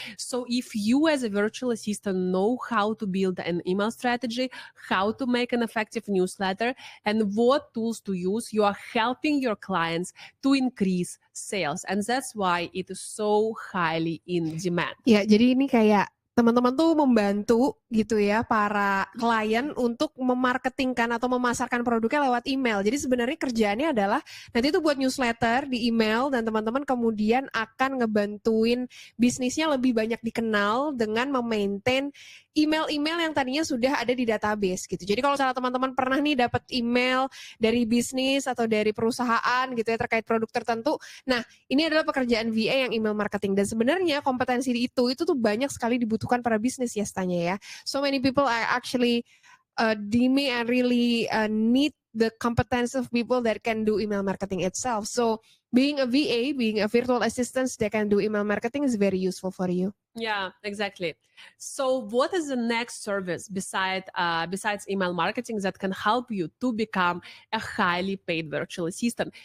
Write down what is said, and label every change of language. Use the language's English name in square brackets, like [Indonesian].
[English] So if you as a virtual assistant know how to build an email strategy, how to make an effective newsletter, and what tools to use, you are helping your clients to increase sales, and that's why it is so highly in demand. [Indonesian] Ya, jadi ini kayak teman-teman tuh membantu gitu ya para klien untuk memarketingkan atau memasarkan produknya lewat email. Jadi sebenarnya kerjaannya adalah nanti itu buat newsletter di email, dan teman-teman kemudian akan ngebantuin bisnisnya lebih banyak dikenal dengan memaintain email-email yang tadinya sudah ada di database gitu. Jadi kalau misalnya teman-teman pernah nih dapat email dari bisnis atau dari perusahaan gitu ya terkait produk tertentu, nah ini adalah pekerjaan VA yang email marketing, dan sebenarnya kompetensi itu tuh banyak sekali dibutuhkan para bisnis ya Stanya ya. [English] So many people are actually deeming and really need the competence of people that can do email marketing itself. So being a VA, being a virtual assistant that can do email marketing is very useful for you. Yeah, exactly. So what is the next service besides email marketing that can help you to become a highly paid virtual assistant?